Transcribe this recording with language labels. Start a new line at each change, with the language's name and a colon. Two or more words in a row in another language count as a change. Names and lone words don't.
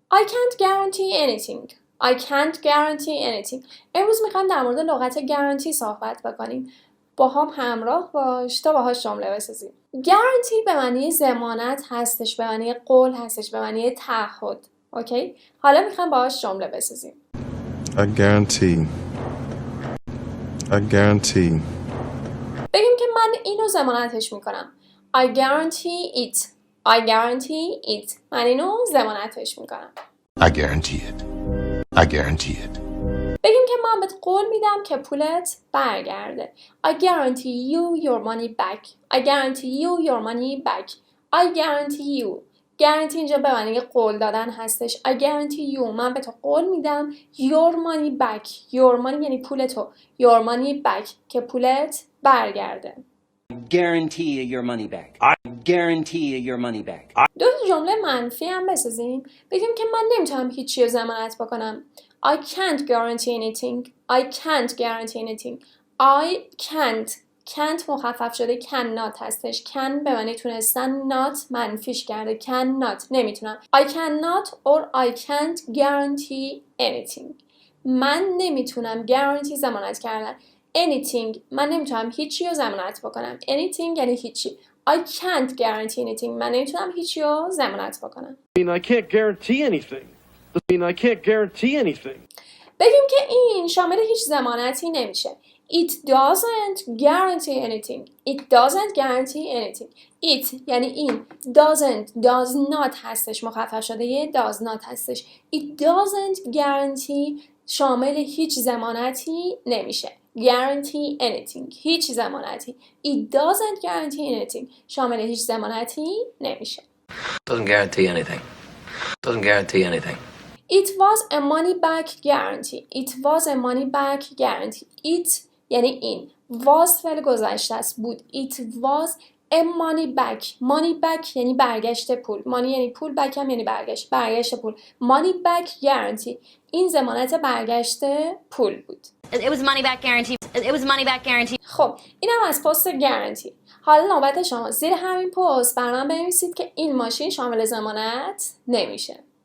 English: I can't guarantee anything. I can't guarantee anything.
Persian: امروز میخوایم در مورد لغت guarantee صحبت بکنیم. با هم همراه باش تا باهاش جمله بسازیم. guarantee به معنی ضمانت هستش، به معنی قول هستش، به معنی تعهد. اوکی؟ حالا میخوایم باهاش جمله بسازیم.
English: I guarantee. I guarantee.
Persian: بگیم که من اینو ضمانتش میکنم.
English: I guarantee it. I guarantee it.
Persian: من اینو ضمانتش میکنم.
English: I guarantee it. I guarantee it.
Persian: بگیم که من بهت قول میدم که پولت برگرده.
English: I guarantee you your money back. I guarantee you your money back. I guarantee you.
Persian: guarantee اینجا به معنی قول دادن هستش.
English: I guarantee you.
Persian: من به تو قول میدم
English: your money back. Your money
Persian: یعنی پول تو.
English: Your money back
Persian: که پولت برگرده.
English: Guarantee your money back. I guarantee your money back.
Persian: دو جمله منفی هم بسازیم. بگیم که من نمیتونم هیچی رو ضمانت بکنم.
English: I can't guarantee anything. I can't guarantee anything. I can't
Persian: مخفف شده cannot هستش. can به معنی تونستن، not منفیش کرده. cannot نمیتونم.
English: I cannot or I can't guarantee anything.
Persian: من نمیتونم guarantee ضمانت کردن. anything من نمیتونم هیچی رو ضمانت بکنم. anything یعنی هیچی.
English: I can't guarantee anything.
Persian: من نمیتونم هیچی رو ضمانت بکنم.
English: I can't guarantee anything. I can't guarantee anything.
Persian: بگیم که این شامل هیچ ضمانتی نمیشه.
English: It doesn't guarantee anything. It doesn't guarantee anything.
Persian: It یعنی این.
English: does not
Persian: هستش. مخفف شده یه
English: does not
Persian: هستش.
English: It doesn't guarantee
Persian: شامل هیچ ضمانتی نمیشه.
English: guarantee anything.
Persian: هیچ ضمانتی.
English: It doesn't guarantee anything.
Persian: شامل هیچ ضمانتی نمیشه.
English: Doesn't guarantee anything. Doesn't guarantee anything. It was a money back guarantee. It was a money back guarantee.
Persian: It یعنی این. was فعل گذشته است. بود.
English: It was a money back. Money back
Persian: یعنی برگشت پول.
English: money
Persian: یعنی پول. back هم یعنی برگشت پول.
English: money back guarantee.
Persian: این ضمانت برگشت پول بود.
English: It was money back guarantee. It was money back guarantee.
Persian: خب اینم از پست guarantee. حالا نوبت شما. زیر همین پست برام بنویسید که این ماشین شامل ضمانت نمیشه.